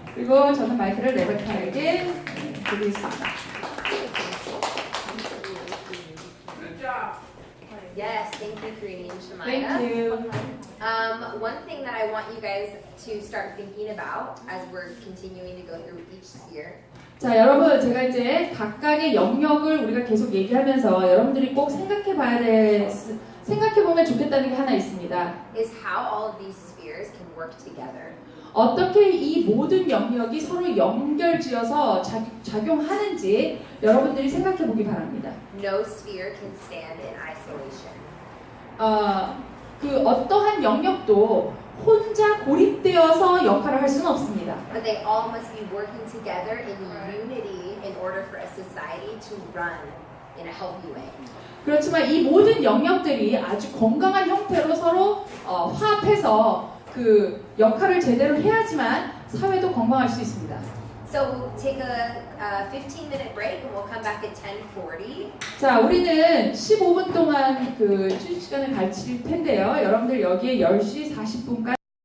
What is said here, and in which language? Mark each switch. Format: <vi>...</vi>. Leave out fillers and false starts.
<ko>그리고 저는 마이크를 레베카에게 드리겠습니다.</ko> <en>Yes, thank you, Karine and Thank Shemaya. you. One thing that I want you guys to start thinking about as we're continuing to go through each sphere</en> <ko>자, 여러분, 제가 이제 각각의 영역을 우리가 계속 얘기하면서 여러분들이 꼭 생각해보면 좋겠다는 게 하나 있습니다.</ko> <en>is how all of these spheres can work together.</en> <ko>어떻게 이 모든 영역이 서로 연결지어서 작용하는지 여러분들이 생각해보기 바랍니다.</ko> <en>No sphere can stand in isolation.</en> <ko>그 어떠한 영역도 혼자 고립되어서 역할을 할 수는 없습니다.</ko> <en>But they all must be working together in unity in order for a society to run in a healthy way.</en> <ko>그렇지만 이 모든 영역들이 아주 건강한 형태로 서로 화합해서 그 역할을 제대로 해야지만 사회도 건강할 수 있습니다.</ko> <en>So we'll take a 15-minute break and we'll come back at 10:40.</en> <ko>자, 우리는 15분 동안 그 휴식 시간을 가질 텐데요. 여러분들 여기에 10시 40분까지</ko>